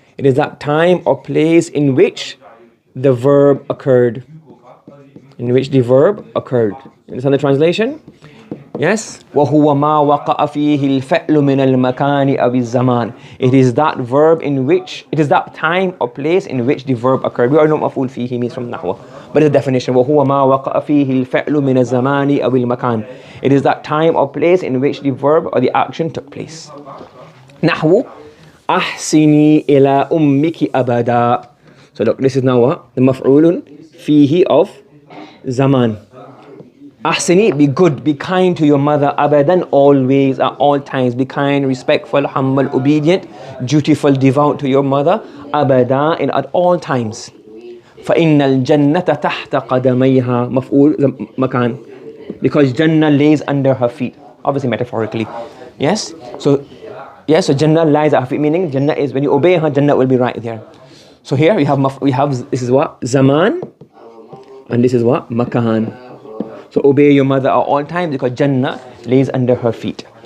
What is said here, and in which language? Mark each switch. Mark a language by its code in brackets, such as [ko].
[en] It is that time or place in which the verb occurred. In which the verb occurred. You understand the translation? [ar] Yes. وَهُوَ مَا وَقَعَ فِيهِ الْفَعْلُ مِنَ الْمَكَانِ أَوِ الزَّمَانِ. [en] It is that verb in which, it is that time or place in which the verb occurred. We already know maf'ul fihi means from Nahw. But the definition, [ar] وَهُوَ مَا وَقَعَ فِيهِ الْفَعْلُ مِنَ الزَّمَانِ أَوِ الْمَكَانِ. [en] It is that time or place in which the verb or the action took place. [ar] Nahw, أحسني إلى أمك أبدا. [en] So look, this is now what? The maf'ulun fihi of zaman. Ahsini, be good, be kind to your mother, abadan, always, at all times. Be kind, respectful, humble, obedient, dutiful, devout to your mother, abada, and at all times. [ar] فَإِنَّ الْجَنَّةَ تَحْتَ قَدَمَيْهَا مَفْعُول makan. [en] Because Jannah lays under her feet. Obviously metaphorically. Yes? So Jannah lies at her feet, meaning Jannah is, when you obey her, Jannah will be right there. So here we have, this is what? Zaman. And this is what? Makan. So obey your mother at all times because Jannah lays under her feet.